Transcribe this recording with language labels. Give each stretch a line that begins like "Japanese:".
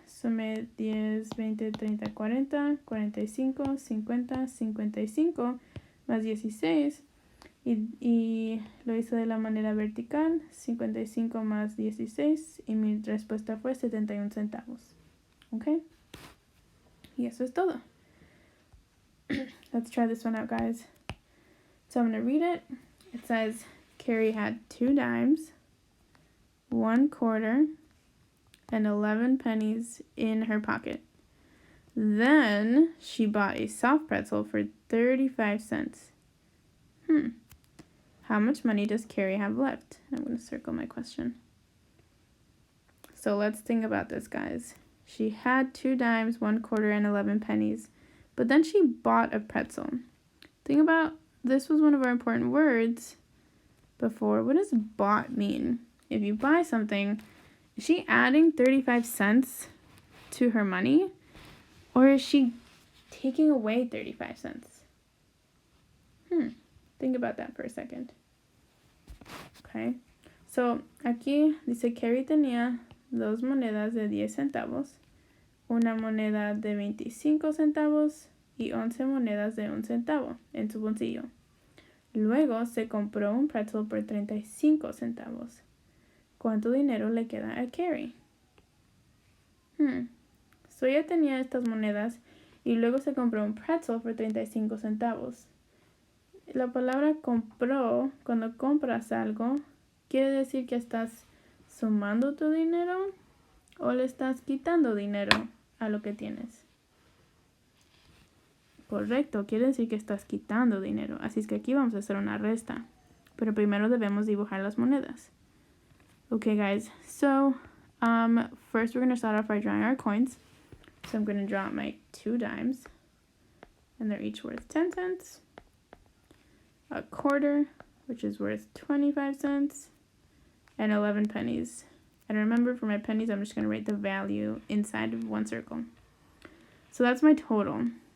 Spanish: Sumé 10, 20, 30, 40, 45, 50, 55, más 16. Y lo hice de la manera vertical, 55 más 16, y mi respuesta fue 71 centavos. ¿Ok? Y eso es todo.
English: Let's try this one out, guys. So I'm going to read it. It says, Carrie had 2 dimes, 1 quarter, and 11 pennies in her pocket. Then she bought a soft pretzel for 35 cents. How much money does Carrie have left? I'm going to circle my question. So let's think about this, guys. She had 2 dimes, 1 quarter, and 11 pennies. But then she bought a pretzel. Think about, this was one of our important words before. What does bought mean? If you buy something, is she adding 35 cents to her money? Or is she taking away 35 cents? Think about that for a second. Okay.
Spanish: So, aquí dice Carrie tenía 2 monedas de 10 centavos, una moneda de 25 centavos y 11 monedas de 1 centavo en su bolsillo. Luego se compró un pretzel por 35 centavos. ¿Cuánto dinero le queda a Carrie? So ella tenía estas monedas y luego se compró un pretzel por 35 centavos. La palabra compró, cuando compras algo, quiere decir que estás sumando tu dinero o le estás quitando dinero a lo que tienes. Correcto, quiere decir que estás quitando dinero. Así es que aquí vamos a hacer una resta. Pero primero debemos dibujar las monedas.
English: Okay, guys. So, first we're going to start off by drawing our coins. So I'm going to draw my 2 dimes. And they're each worth 10 cents. A quarter, which is worth 25 cents. And 11 pennies. And remember, for my pennies, I'm just going to write the value inside of 1 circle. So that's my total.